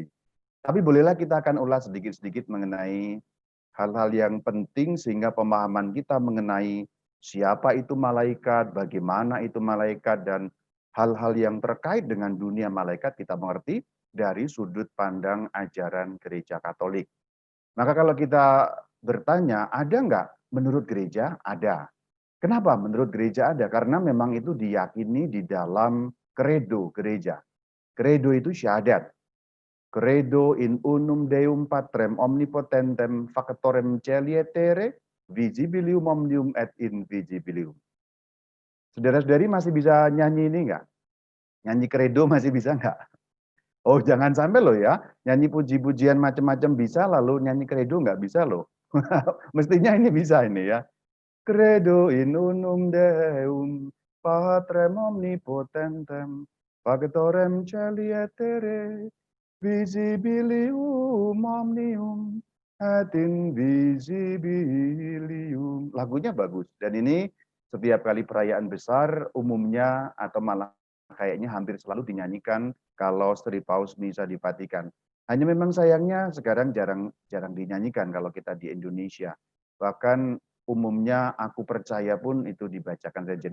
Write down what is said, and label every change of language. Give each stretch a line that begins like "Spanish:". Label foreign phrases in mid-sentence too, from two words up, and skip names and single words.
Indonesian: Tapi bolehlah kita akan ulas sedikit-sedikit mengenai hal-hal yang penting sehingga pemahaman kita mengenai siapa itu malaikat, bagaimana itu malaikat, dan hal-hal yang terkait dengan dunia malaikat kita mengerti dari sudut pandang ajaran Gereja Katolik. Maka kalau kita bertanya, ada nggak menurut gereja? Ada. Kenapa menurut gereja ada? Karena memang itu diyakini di dalam kredo gereja. Kredo itu syahadat.
Latin: Credo in unum Deum Patrem omnipotentem factorem celietere visibilium omnium et invisibilium.
Indonesian: Saudara-saudari masih bisa nyanyi ini enggak? Nyanyi credo masih bisa enggak? Oh jangan sampai loh ya, nyanyi puji-pujian macam-macam bisa lalu nyanyi credo enggak bisa loh. Mestinya ini bisa ini ya.
Latin: Credo in unum Deum Patrem omnipotentem factorem celietere visibilium omnium et invisibilium.
Indonesian: Lagunya bagus. Dan ini setiap kali perayaan besar umumnya atau malah kayaknya hampir selalu dinyanyikan kalau Sri Paus Misa di Vatikan. Hanya memang sayangnya sekarang jarang dinyanyikan kalau kita di Indonesia. Bahkan umumnya aku percaya pun itu dibacakan saja.